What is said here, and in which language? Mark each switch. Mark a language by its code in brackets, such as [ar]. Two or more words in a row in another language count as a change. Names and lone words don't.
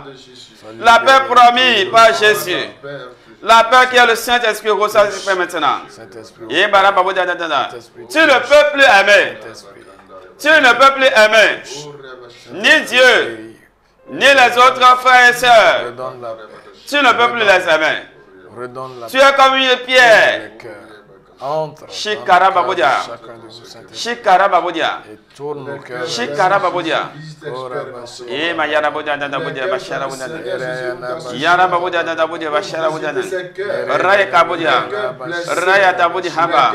[fr] La paix promise par Jésus. La paix qui est le Saint-Esprit, reçoit cette paix maintenant. Tu ne peux plus aimer. Tu ne peux plus aimer. Ni Dieu, ni les autres frères et sœurs. Tu ne peux plus les aimer. Tu es comme une pierre. Shikara Babodia. Shikara Babodia. Shikara Babodia. Et Mayara Bodia Dadabodia Bashara Bodia. Yara Babodia Dadabodia Bashara Bodia. Raya Kabodia. Raya Tabodi Haba.